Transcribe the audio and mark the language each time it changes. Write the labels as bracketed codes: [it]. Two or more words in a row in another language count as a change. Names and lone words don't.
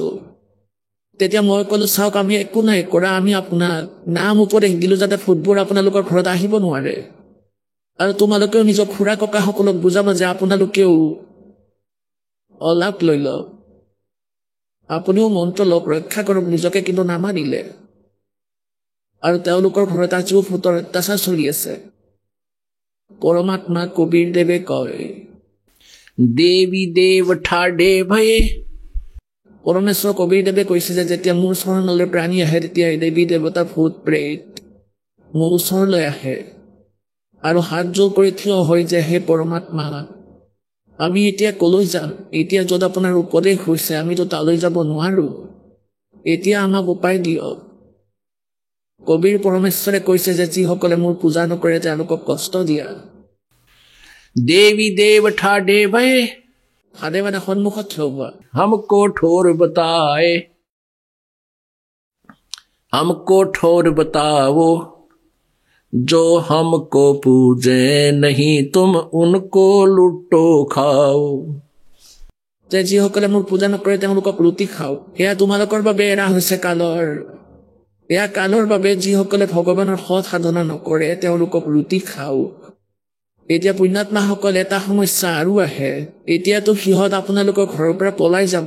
[as] তেতিয়া মই ক'লো চাওক, আমি একো নাই কৰা, আমি আপোনাক নাম উপদেশ দিলো যাতে ভূতবোৰ আপোনালোকৰ ঘৰত আহিব নোৱাৰে, আৰু তোমালোকেও নিজৰ খুৰা ককাসকলক বুজাবা যে আপোনালোকেও অল আউট লৈ লওক, আপুনিও মন্ত্ৰ লওক, ৰক্ষা কৰক নিজকে, কিন্তু নামানিলে। আৰু তেওঁলোকৰ ঘৰত আজিও ভূতৰ অত্যাচাৰ চলি আছে। পৰমাত্মা কবিৰ দেৱে কয়, [hi] देवी देव ठाडे भये। [as] পৰমেশ্বৰ কবিৰ দেৱে কৈছে যে যেতিয়া মোৰ চৰণলৈ প্ৰাণী আহে তেতিয়া দেৱী দেৱতা ভূত প্ৰেত মোৰ ওচৰলৈ আহে আৰু হাত জোৰ কৰি থিয় হয় যে হে পৰমাত্মা, আমি এতিয়া কলৈ যাম? এতিয়া য'ত আপোনাৰ উপদেশ হৈছে আমিতো তালৈ যাব নোৱাৰো, এতিয়া আমাক উপায় দিয়ক। কবিৰ পৰমেশ্বৰে কৈছে যে যিসকলে মোৰ পূজা নকৰে তেওঁলোকক কষ্ট দিয়া। [hi] देवी देव ठाडे भये, [as] সাধে মানে সন্মুখত থিয় হোৱা। [hi] हमको ठोर बताओ, जो हमको पूजे नहीं तुम उनको लुटो खाओ। [as] যে যিসকলে মোৰ পূজা নকৰে তেওঁলোকক লুটি খাও, এয়া তোমালোকৰ বাবে এৰা হৈছে কালৰ। এয়া কালৰ বাবে যিসকলে ভগৱানৰ সৎ সাধনা নকৰে তেওঁলোকক লুটি খাও। এতিয়া পুণ্যাত্মাসকল এটা সমস্যা আৰু আহে, এতিয়াতো সিহঁত আপোনালোকৰ ঘৰৰ পৰা পলাই যাব।